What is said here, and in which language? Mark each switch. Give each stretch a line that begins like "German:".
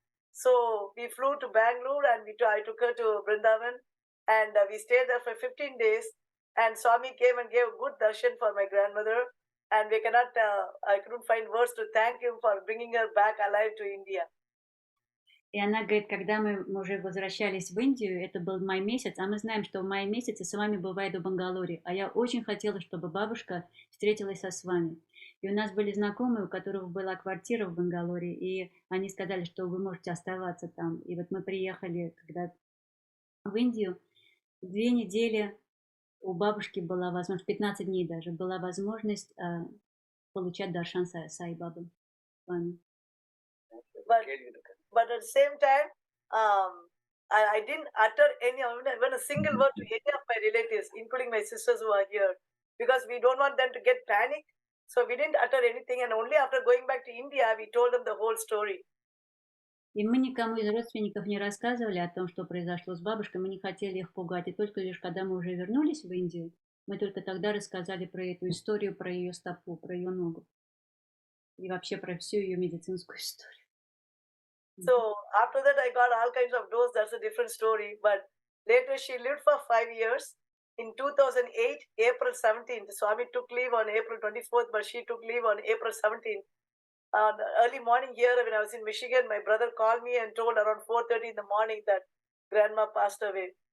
English: So we flew to Bangalore, and I took her to Vrindavan, and we stayed there for 15 days, and Swami came and gave good darshan for my grandmother, and we cannot, I couldn't find words to thank him for bringing her back alive to India.
Russian: И она говорит, когда мы уже возвращались в Индию, это был май месяц, а мы знаем, что в мае месяце Свами бывает в Бангалоре. А я очень хотела, чтобы бабушка встретилась со Свами. И у нас были знакомые, у которых была квартира в Бангалоре, и они сказали, что вы можете оставаться там. И вот мы приехали когда в Индию, 2 недели у бабушки была возможность, 15 дней даже, была возможность получать даршан Саи Бабы.
English: But at the same time, I didn't utter even a single word to any of my relatives, including my sisters who are here, because we don't want them to get panicked. So we didn't utter anything, and only after going back to India, we told them the whole story.
Russian: И мы никому из родственников не рассказывали о том, что произошло с бабушкой, мы не хотели их пугать. И только лишь когда мы уже вернулись в Индию, мы только тогда рассказали про эту историю, про ее стопу, про ее ногу. И вообще про всю ее медицинскую историю.
English: So after that, I got all kinds of doses. That's a different story. But later, she lived for 5 years. In 2008, April 17th, Swami took leave on April 24th, but she took leave on April 17th. Early morning here, when I was in Michigan, my brother called me and told around 4:30 in the morning that grandma passed away.